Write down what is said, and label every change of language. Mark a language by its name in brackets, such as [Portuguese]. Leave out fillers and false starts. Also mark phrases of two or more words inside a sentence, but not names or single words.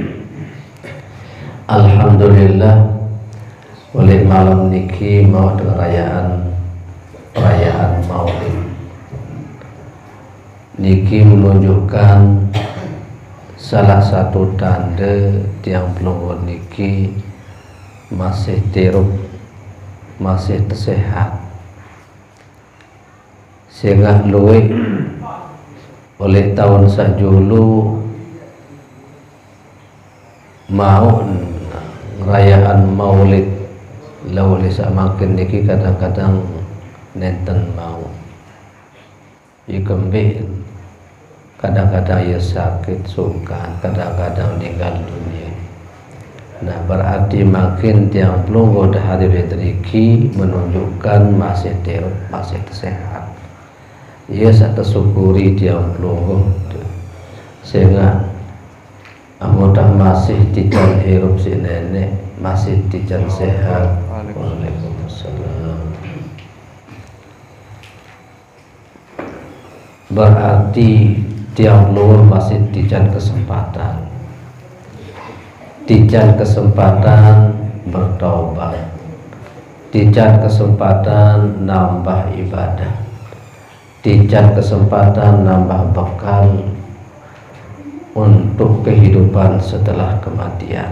[Sasak] Alhamdulillah, oleh malam niki mau perayaan Maulid niki menunjukkan salah satu tanda tiang pelungguh niki masih tirup, masih sehat, sehingga luwih oleh tahun sajulu mau ngerayaan Maulid lauli samakin niki kadang-kadang nenten mau ikembih, kadang-kadang ya sakit sungkan, kadang-kadang meninggal dunia. Nah, berarti makin tiang pelungguh dah hadir di menunjukkan masih tirup, masih sehat. Ia saya tersyukuri tiang pelungguh sehingga anggota masih tidak hirup si nenek, masih tidak sehat. Waalaikumsalam. [Indonesian] Berarti tiap luhur masih dijan kesempatan bertaubat, dijan kesempatan nambah ibadah, dijan kesempatan nambah bekal untuk kehidupan setelah kematian.